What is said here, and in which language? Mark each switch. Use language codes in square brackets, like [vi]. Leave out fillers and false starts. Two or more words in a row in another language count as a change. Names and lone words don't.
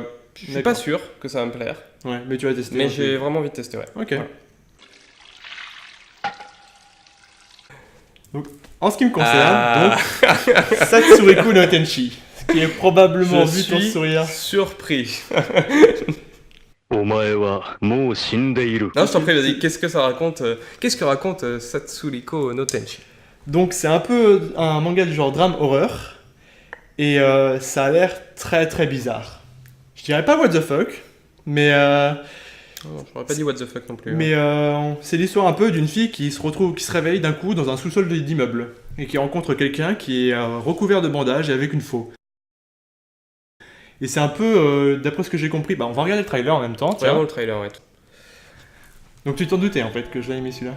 [fr] Je suis D'accord. pas sûr que ça va me plaire, Ouais, mais tu vas tester. mais ok. j'ai vraiment envie de tester, ouais. Ok. Voilà. Donc, en ce qui me concerne, Ah. donc, Satsuriku no Tenchi, ce qui est probablement Je vu ton suis sourire. surpris. [ja] お前はもう死んでいる。 [fr] Non, je t'en prie, vas-y, qu'est-ce que ça raconte Qu'est-ce que raconte Satsuriko no Tenchi? Donc, c'est un peu un manga du genre drame horreur, et ça a l'air très très bizarre. Je dirais pas [en] what the fuck, [fr] mais Oh, j'aurais pas dit [en] what the fuck [fr] non plus. mais c'est l'histoire un peu d'une fille qui se réveille d'un coup dans un sous-sol d'immeuble et qui rencontre quelqu'un qui est recouvert de bandages et avec une faux. Et c'est un peu, d'après ce que j'ai compris, on va regarder le trailer en même temps. Tiens. Vraiment le trailer, ouais. Donc tu t'en doutais en fait que je l'avais mis celui-là.